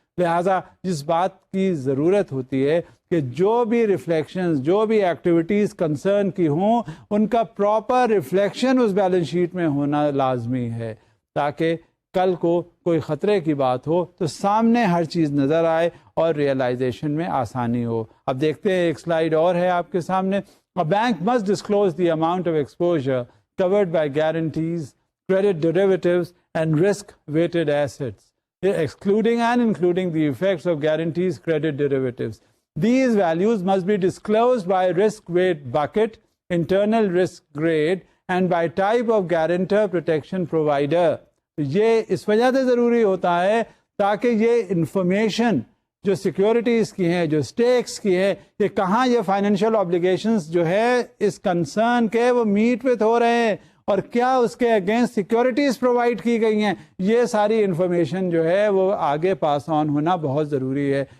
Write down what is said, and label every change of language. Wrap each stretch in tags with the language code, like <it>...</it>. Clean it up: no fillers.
<ur>لہٰذا جس بات کی ضرورت ہوتی ہے کہ جو بھی ریفلیکشنز, جو بھی ایکٹیویٹیز کنسرن کی ہوں, ان کا پراپر ریفلیکشن اس بیلنس شیٹ میں ہونا لازمی ہے, تاکہ کل کو کوئی خطرے کی بات ہو تو سامنے ہر چیز نظر آئے اور ریئلائزیشن میں آسانی ہو. اب دیکھتے ہیں ایک سلائیڈ اور ہے آپ کے سامنے.</ur> <en>A bank must disclose the amount of exposure covered by guarantees, credit derivatives, and risk-weighted assets, excluding and including the effects of guarantees, credit derivatives. These values must be disclosed by risk weight bucket, internal risk grade, and by type of guarantor protection provider.</en> <ur>یہ اس وجہ سے ضروری ہوتا ہے تاکہ یہ information جو securities کی ہیں, جو سٹیکس کی ہیں, یہ کہاں یہ فائنینشیل آبلیگیشنز جو ہے اس کنسرن کے وہ میٹ وتھ ہو رہے ہیں, اور کیا اس کے اگینسٹ سیکیورٹیز پرووائڈ کی گئی ہیں, یہ ساری انفارمیشن جو ہے وہ آگے پاس آن ہونا بہت ضروری ہے.</ur>